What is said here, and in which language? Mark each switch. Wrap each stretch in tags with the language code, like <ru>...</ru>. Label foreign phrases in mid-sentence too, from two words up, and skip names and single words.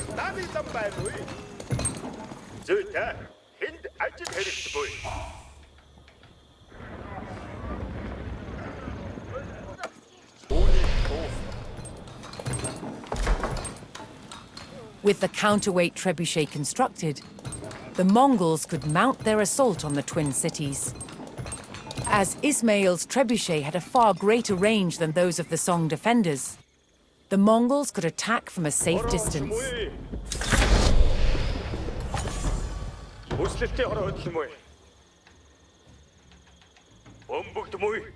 <mn>Хааны зам байна уу? Зүйтэй. Энд ажил хэрэгтэй буй.</mn> <en>With the counterweight trebuchet constructed, the Mongols could mount their assault on the twin cities. As Ismail's trebuchet had a far greater range than those of the Song defenders, the Mongols could attack from a safe distance.</en> <mn>Өслөлтийн хороо хөдөл юм уу? Бомбогд юм уу?</mn>